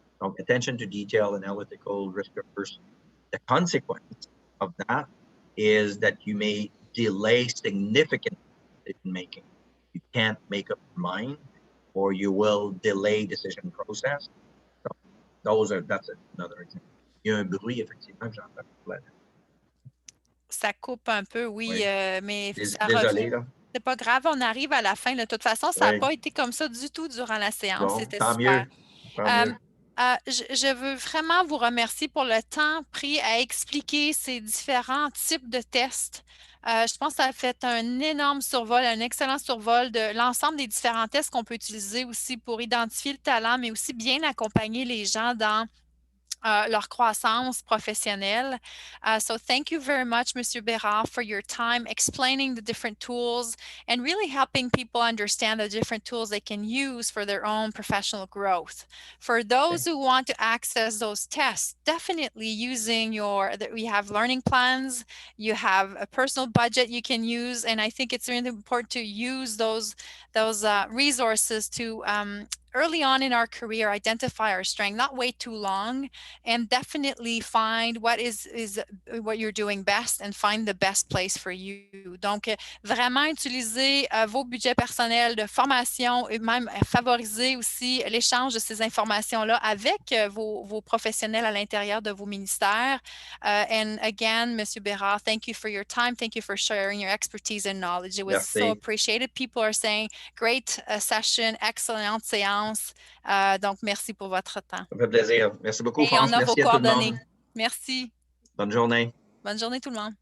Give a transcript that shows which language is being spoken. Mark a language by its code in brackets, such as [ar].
[en] Donc, attention to detail, analytical, risk averse. The consequence of that is that you may delay significant decision making. You can't make up your mind, or you will delay decision process. So that's another example. [fr] Il y a un bruit, effectivement, que j'entends. Ça coupe un peu, oui, mais ça Désolé, revient. là. C'est pas grave, on arrive à la fin. De toute façon, ça n'a pas été comme ça du tout durant la séance. Bon, C'était tant super. mieux. Tant mieux. Je veux vraiment vous remercier pour le temps pris à expliquer ces différents types de tests. Je pense que ça a fait un énorme survol, un excellent survol de l'ensemble des différents tests qu'on peut utiliser aussi pour identifier le talent, mais aussi bien accompagner les gens dans leur croissance professionnelle. [en] So thank you very much, Monsieur Bérard, for your time explaining the different tools and really helping people understand the different tools they can use for their own professional growth. For those who want to access those tests, definitely using we have learning plans, you have a personal budget you can use, and I think it's really important to use those resources to early on in our career, identify our strength, not wait too long, and definitely find what what you're doing best and find the best place for you. [fr] Donc, vraiment utiliser vos budgets personnels de formation et même favoriser aussi l'échange de ces informations-là avec vos professionnels à l'intérieur de vos ministères. [en] And again, Monsieur Bérard, thank you for your time. Thank you for sharing your expertise and knowledge. It was so appreciated. People are saying, great session, [fr] excellente séance. Donc, merci pour votre temps. Ça fait plaisir. Merci beaucoup, Et France. on a vos Merci à tout le monde. coordonnées. Merci. Bonne journée. Bonne journée tout le monde.